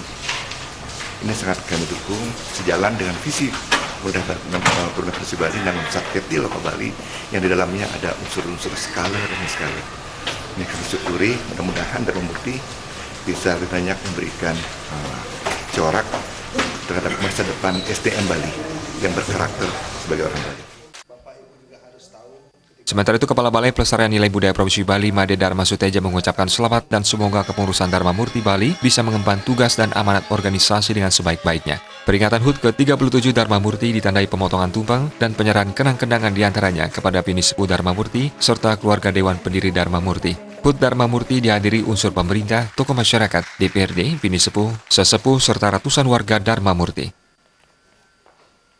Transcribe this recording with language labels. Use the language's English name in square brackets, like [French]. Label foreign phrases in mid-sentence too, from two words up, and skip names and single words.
[Indonesian] Ini sangat kami dukung sejalan dengan visi Provinsi Bali dan Satkerti Loka Bali yang di dalamnya ada unsur-unsur skala dan skala. Ini kami syukuri, mudah-mudahan Dharma Murti bisa lebih banyak memberikan corak terhadap masa depan SDM Bali yang berkarakter sebagai orang Bali. Sementara itu, Kepala Balai Pelestarian Nilai Budaya Provinsi Bali Made Dharma Suteja mengucapkan selamat dan semoga kepengurusan Dharma Murti Bali bisa mengemban tugas dan amanat organisasi dengan sebaik-baiknya. Peringatan HUT ke-37 Dharma Murti ditandai pemotongan tumpeng dan penyerahan kenang-kenangan diantaranya kepada Bini Sepuh Dharma Murti serta keluarga Dewan Pendiri Dharma Murti. HUT Dharma Murti dihadiri unsur pemerintah, tokoh masyarakat, DPRD, Bini Sepuh, sesepuh serta ratusan warga Dharma Murti.